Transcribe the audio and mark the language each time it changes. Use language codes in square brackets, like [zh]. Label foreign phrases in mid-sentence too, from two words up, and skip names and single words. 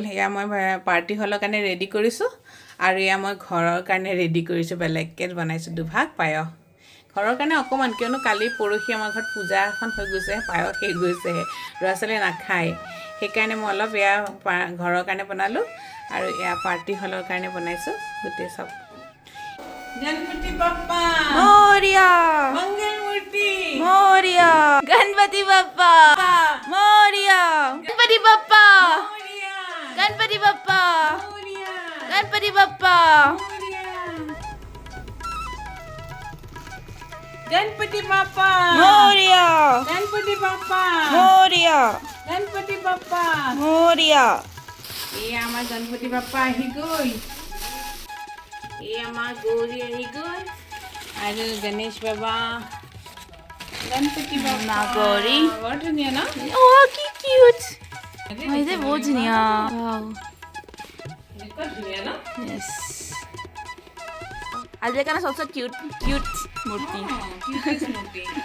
[as] এয়া মই পাৰ্টি হলৰ কাৰণে ৰেডি কৰিছোঁ, আৰু এয়া মই ঘৰৰ কাৰণে ৰেডি কৰিছোঁ। বেলেগকৈ বনাইছোঁ দুভাগ পায়স ঘৰৰ কাৰণে অকণমান, কিয়নো কালি পৰহি আমাৰ ঘৰত পূজা এখন হৈ গৈছে, পায়স শেষ গৈছেহে, ল'ৰা ছোৱালীয়ে নাখায়। সেইকাৰণে মই অলপ এয়া ঘৰৰ কাৰণে বনালোঁ, আৰু এয়া পাৰ্টি হলৰ কাৰণে বনাইছোঁ গোটেই চব। [mr] गणपति बप्पा मोरया, मंगल मूर्ति मोरया, गणपति बप्पा मोरया, गणपति बप्पा मोरया, गणपति बप्पा मोरया, गणपति बप्पा मोरया, गणपति बप्पा मोरया, गणपति बप्पा मोरया, गणपति बप्पा मोरया। [as] এই আমাৰ গণপতি বাপ্পা আহি গ'ল, এই আমাৰ গৌৰী আহি গ'ল, আৰু গণেশ বাবা, গণপতি বাবা गौरी বৰ ধুনীয়া ন? ওহ কি কিউট, এয়া বহুত ধুনীয়া। वाओ, এনেকুৱা ধুনীয়া ন? [hi] यस, [as] আজিৰ কাৰণে [hi] सबसे क्यूट मूर्ति। [as] কিউট মূৰ্তি।